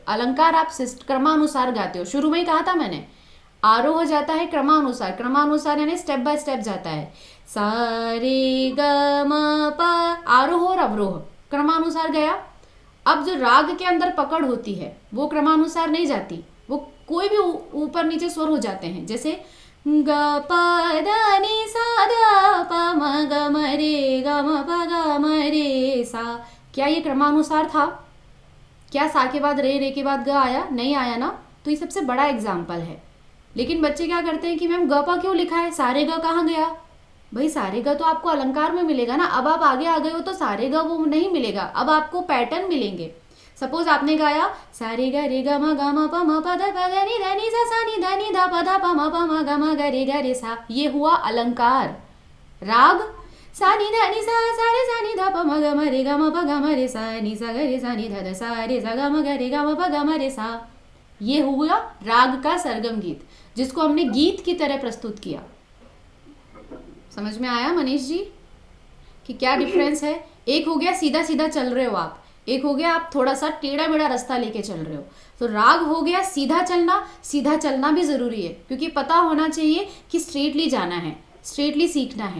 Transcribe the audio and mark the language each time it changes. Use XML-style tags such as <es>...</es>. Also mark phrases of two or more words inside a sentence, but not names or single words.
<hi>अलंकार आप क्रमानुसार गाते हो, शुरू में ही कहा था मैंने, आरोह जाता है क्रमानुसार, क्रमानुसार यानी</hi> <en>step by step</en> <hi>जाता है। सा रे ग म प, आरोह और अवरोह क्रमानुसार गया। अब जो राग के अंदर पकड़ होती है वो क्रमानुसार नहीं जाती, वो कोई भी ऊपर नीचे स्वर हो जाते हैं। जैसे ग प ध नि सा ध प म ग म रे ग म प ग म रे सा, क्या ये क्रमानुसार था? क्या सा के बाद रे के बाद ग आया? नहीं आया ना। तो ये सबसे बड़ा एग्जाम्पल है। लेकिन बच्चे क्या करते हैं कि मैम ग पा क्यों लिखा है, सारे ग कहाँ गया? भाई सारे ग तो आपको अलंकार में मिलेगा ना। अब आप आगे आ गए हो तो सारे ग वो नहीं मिलेगा, अब आपको पैटर्न मिलेंगे। सपोज आपने गाया सारे ग रे ग म प म प ध प ध नि ध नि सा सा नि ध नि ध प ध प म प म ग म ग रे सा, ये हुआ अलंकार। राग सा नि ध नि सा सा रे सा नि ध प म ग म रे ग म प ग म रे सा नि सा ग रे सा नि ध ध सा रे सा ग म ग रे ग म प ग म रे सा। ये हुआ राग का सरगम गीत, जिसको हमने गीत की तरह प्रस्तुत किया। समझ में आया मनीष जी कि क्या डिफरेंस है? एक हो गया सीधा सीधा चल रहे हो आप, एक हो गया आप थोड़ा सा टेढ़ा मेढ़ा रास्ता लेके चल रहे हो। तो राग हो गया सीधा चलना, सीधा चलना भी जरूरी है क्योंकि पता होना चाहिए कि स्ट्रेटली जाना है, स्ट्रेटली सीखना है।</hi>